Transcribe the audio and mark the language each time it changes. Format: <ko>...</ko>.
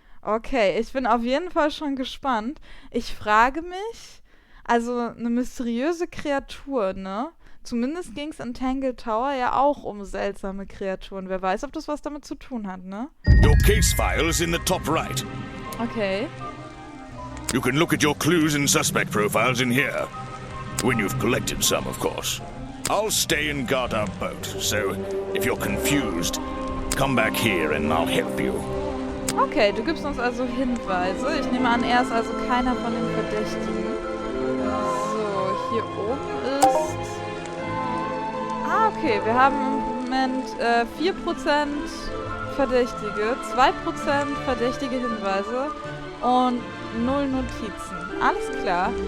<de>Okay, ich bin auf jeden Fall schon gespannt. Ich frage mich, also eine mysteriöse Kreatur, ne? Zumindest ging es in Tangle Tower ja auch um seltsame Kreaturen. Wer weiß, ob das was damit zu tun hat, ne?</de> <en>Your case file is in the top right. Okay. You can look at your clues and suspect profiles in here. When you've collected some, of course. I'll stay and guard our boat, so if you're confused, come back here and I'll help you.</en> <de>Okay, du gibst uns also Hinweise. Ich nehme an, er ist also keiner von den Verdächtigen. So, hier oben ist... okay, wir haben im Moment 4% Verdächtige, 2% verdächtige Hinweise und 0 Notizen. Alles klar.</de>